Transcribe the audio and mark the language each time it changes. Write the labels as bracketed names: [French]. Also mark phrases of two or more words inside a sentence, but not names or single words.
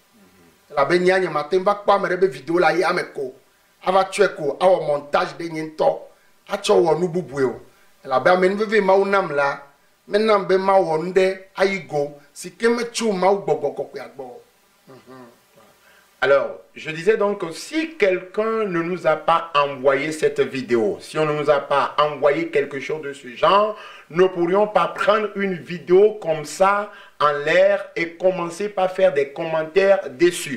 [Ewe] Elabe nya nye mate va kpɔ ame ɖe be video la ya me ko ava tsɔe ko awɔ montage ɖe nye ŋutɔ atsɔ wɔ nu bubue o elabe ame nuveve Mawu nam la menam be mawɔ nu ɖe ayi go si ke metso Mawu gbɔgbɔ kɔkɔea gbɔ. [French] Alors, je disais donc que si quelqu'un ne nous a pas envoyé cette vidéo, si on ne nous a pas envoyé quelque chose de ce genre, nous ne pourrions pas prendre une vidéo comme ça en l'air et commencer par faire des commentaires dessus.